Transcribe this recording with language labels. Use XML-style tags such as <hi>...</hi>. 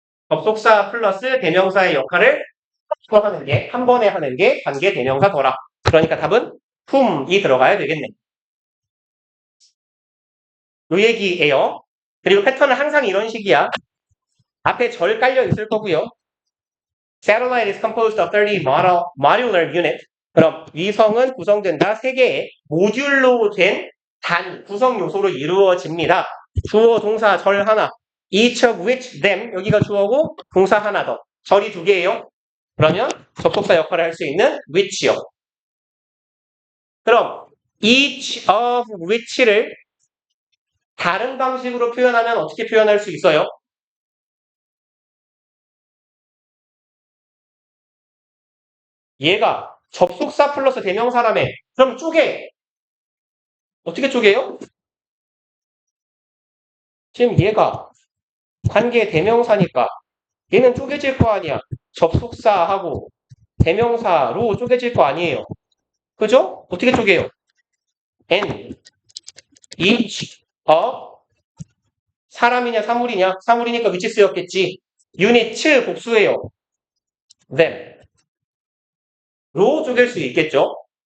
<ko>접속사 플러스 대명사의 역할을 하는 게 한 번에 하는 게 관계 대명사더라. 그러니까 답은 whom이 들어가야 되겠네. 요 얘기예요. 그리고 패턴은 항상 이런 식이야. 앞에 절 깔려 있을 거고요.</ko> <en>Satellite is composed of 30 modular units.</en> <ko>그럼 위성은 구성된다 3개의 모듈로 된 단 구성 요소로 이루어집니다. 주어, 동사, 절 하나. Each of which them 여기가 주어고 동사 하나 더. 절이 2개예요. 그러면 접속사 역할을 할 수 있는 which요. 그럼 each of which를 다른 방식으로 표현하면 어떻게 표현할 수 있어요? 얘가 접속사 플러스 대명사라며. 그럼 쪼개. 어떻게 쪼개요? 지금 얘가 관계 대명사니까 얘는 쪼개질 거 아니야. 접속사하고 대명사로 쪼개질 거 아니에요. 그죠? 어떻게 쪼개요? N, each, of, 사람이냐 사물이냐? 사물이니까 위치 쓰였겠지. unit 복수예요. them, 로 쪼갤 수 있겠죠?</ko>